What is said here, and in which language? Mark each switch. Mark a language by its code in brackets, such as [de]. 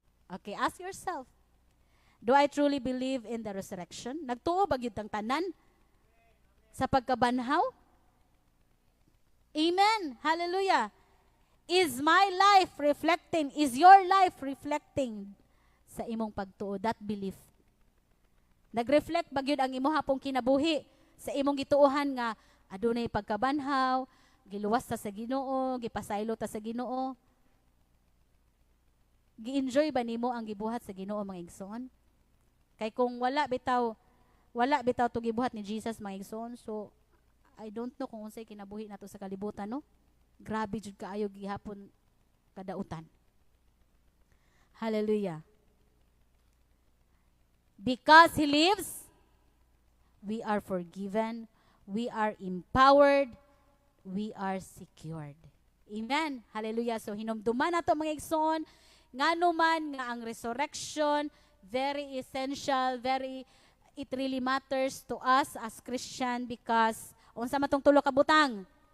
[en] Okay, ask yourself, do I truly believe in the resurrection? [ceb] Nagtuo ba gyud ang tanan sa pagkabanhaw? Amen. Hallelujah. [en] Is my life reflecting, is your life reflecting [ceb] sa imong pagtuo, [en] that belief? [ceb] Nag-reflect ba gyud ang imo hapong kinabuhi sa imong gituohan nga adunay pagkabanhaw, giluwas ta sa Ginoo, gipasaylo ta sa Ginoo? Gi-enjoy ba nimo ang gibuhat sa Ginoo, mga igsoon? Kay kung wala bitaw to gibuhat ni Jesus, mga igsoon, [en] so I don't know [ceb] kung unsay kinabuhi nato sa kalibutan, no? Grabe jud kaayo gihapon kadautan. Hallelujah. [en] Because He lives, we are forgiven, we are empowered, we are secured. [ceb] Amen. Hallelujah. So hinumduman nato, mga igsoon, ngano man nga ang resurrection [en] very essential, it really matters to us as Christian because [ceb] unsa matong tulo ka butang?